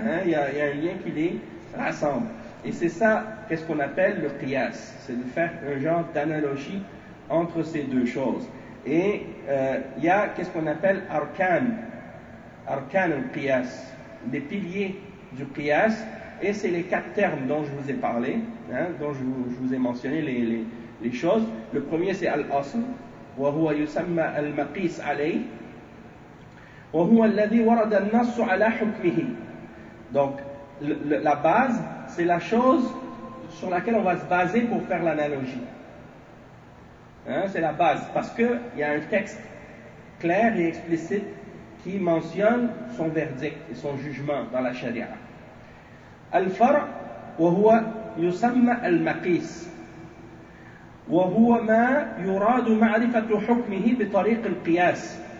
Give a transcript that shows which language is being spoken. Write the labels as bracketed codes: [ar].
[fr] Il y a un lien qui les rassemble. Et c'est ça qu'est-ce qu'on appelle le qiyas, c'est de faire un genre d'analogie entre ces deux choses. Et il y a qu'est-ce qu'on appelle arcane qiyas, des piliers du qiyas, et c'est les quatre termes dont je vous ai parlé, dont je vous ai mentionné les choses. Le premier, c'est al-asl. [ar] وهو يسمى المقيس عليه وهو الذي ورد النص على حكمه. [fr] Donc la base, c'est la chose sur laquelle on va se baser pour faire l'analogie. C'est la base parce que il y a un texte clair et explicite qui mentionne son verdict et son jugement dans la charia. [ar] Al-far' وهو يسمى المقيس. وهو ما يراد معرفة حكمه بطريق القياس.